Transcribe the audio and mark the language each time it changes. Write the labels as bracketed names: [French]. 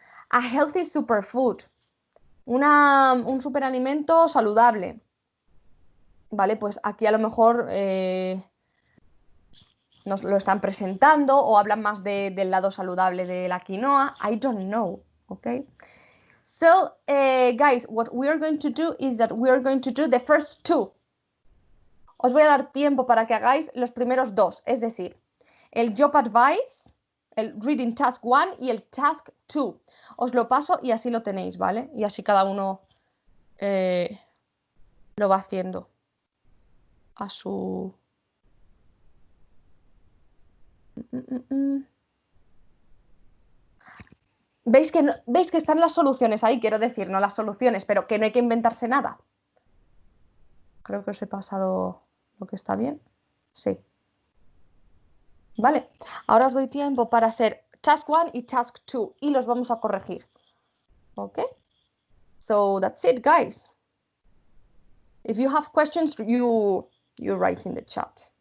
[English] A healthy superfood, [Spanish] un superalimento saludable. Vale, pues aquí a lo mejor nos lo están presentando o hablan más del lado saludable de la quinoa. [English] I don't know, okay? So, guys, what we are going to do is that we are going to do the first two. [Spanish] Os voy a dar tiempo para que hagáis los primeros dos, es decir, el job advice, el reading task 1 y el task 2. Os lo paso y así lo tenéis, ¿vale? Y así cada uno lo va haciendo a su... ¿Veis que están las soluciones ahí? Quiero decir, no las soluciones, pero que no hay que inventarse nada. Creo que os he pasado lo que está bien. Sí. Vale, ahora os doy tiempo para hacer task 1 y task 2 y los vamos a corregir. [English] ¿Ok? So that's it, guys. If you have questions, you write in the chat.